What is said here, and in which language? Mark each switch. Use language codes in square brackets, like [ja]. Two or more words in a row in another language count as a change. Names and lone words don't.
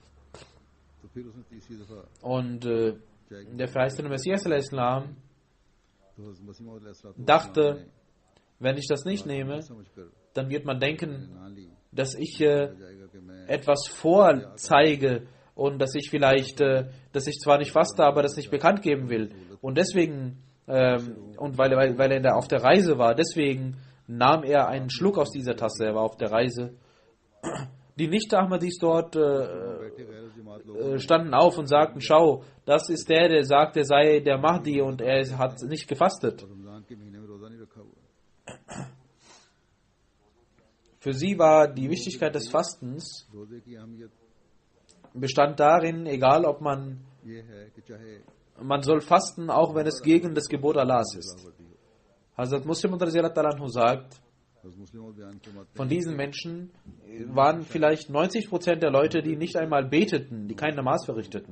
[de] Und der verheißene Messias al-Islam dachte, wenn ich das nicht nehme, dann wird man denken, dass ich etwas vorzeige und dass ich vielleicht, dass ich zwar nicht faste, aber das nicht bekannt geben will. Und deswegen Und weil er auf der Reise war, deswegen nahm er einen Schluck aus dieser Tasse. Er war auf der Reise. Die Nicht-Ahmadis dort [hi] बैठे गैर जमात लोग [de] standen auf und sagten, schau, das ist der sagt, er sei der Mahdi und er hat nicht gefastet. [hi] रमजान के महीने में रोजा नहीं रखा हुआ [de] Für sie war die Wichtigkeit des Fastens [hi] रोजे की अहमियत [de] bestand darin, egal ob man soll fasten, auch wenn es gegen das Gebot Allahs ist. Hazrat Muslim sagt, von diesen Menschen waren vielleicht 90% der Leute, die nicht einmal beteten, die kein Namas verrichteten.